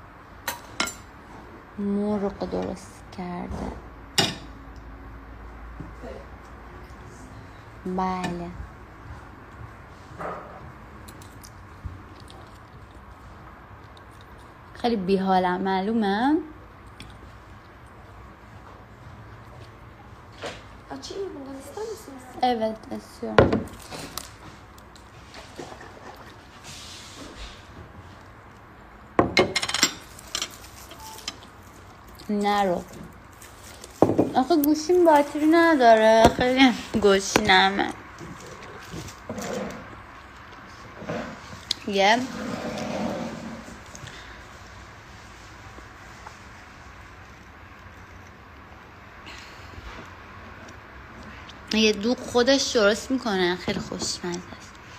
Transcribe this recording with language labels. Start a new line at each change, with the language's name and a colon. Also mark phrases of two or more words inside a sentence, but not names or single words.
Persian: مرغ درست کرده. بله خیلی بیحالم معلومه.
Turkish: Açayım mı bundan, ister misiniz? Evet istiyorum.
Persian: نرو. آخه گوشیم باتری نداره، خیلی گوشینمه. یه دوغ خودش درست میکنه، خیلی خوشمزه است.